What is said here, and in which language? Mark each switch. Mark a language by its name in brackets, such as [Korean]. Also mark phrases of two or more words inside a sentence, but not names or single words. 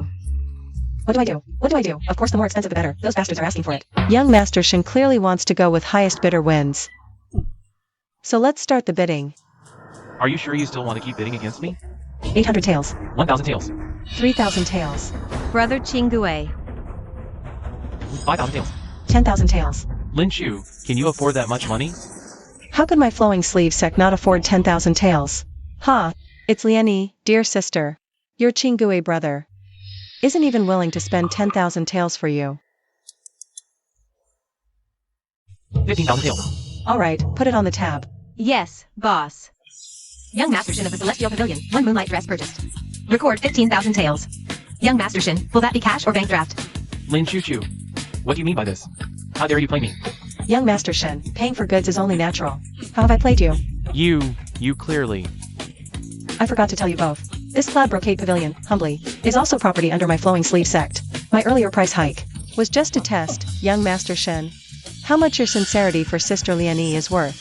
[English] What do I do? What do I do? Of course, the more expensive the better. Those bastards are asking for it. Young Master Shen clearly wants to go with highest bidder wins. So let's start the bidding. Are you sure you still want to keep bidding against me? 800 taels. 1,000 taels. 3,000 taels. Brother Chingwei. 5,000 taels. 10,000 taels. Lin Chu, can you afford that much money? How could my flowing sleeve sect not afford 10,000 taels? Ha! It's Lieni, dear sister. Your Chingwei brother isn't even willing to spend 10,000 taels for you. 15,000 taels. Alright, put it on the tab. Yes, boss. Young Master Shen of the Celestial Pavilion, 1 moonlight dress purchased. Record 15,000 taels. Young Master Shen, will that be cash or bank draft? Lin Chu Chu, what do you mean by this? How dare you play me? Young Master Shen, paying for goods is only natural. How have I played you? You clearly. I forgot to tell you both. This plaid brocade pavilion, humbly, is also property under my flowing sleeve sect. My earlier price hike was just to test, young Master Shen, how much your sincerity for Sister Lieni is worth.